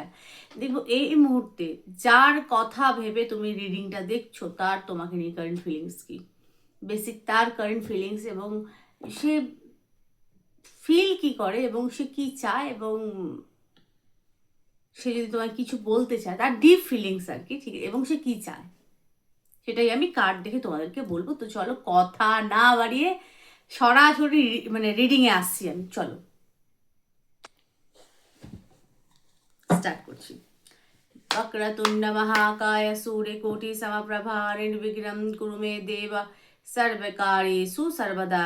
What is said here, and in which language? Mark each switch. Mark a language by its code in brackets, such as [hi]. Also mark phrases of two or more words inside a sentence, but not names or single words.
[bn] দেখো, এই মুহূর্তে যার কথা ভেবে তুমি রিডিংটা দেখছো তার তোমাকে নিয়ে [en] current feelings [bn] কি, বেসিক তার [en] current feelings, [bn] এবং সে ফিল কি করে এবং সে কি চায়, এবং সে যদি তোমায় কিছু বলতে চায় তার [en] deep feelings [bn] আর কি, ঠিক আছে, এবং সে কি চায় সেটাই আমি কার্ড দেখে তোমাদেরকে বলবো। তো চলো কথা না বাড়িয়ে সরাসরি মানে রিডিংয়ে আসছি আমি। চলো স্টার্ট করছি। [sa] वक्रतुंड महाकाय सूर्यकोटि समप्रभा निर्विघ्नं कुरु मे देव सर्वकार्येषु सर्वदा।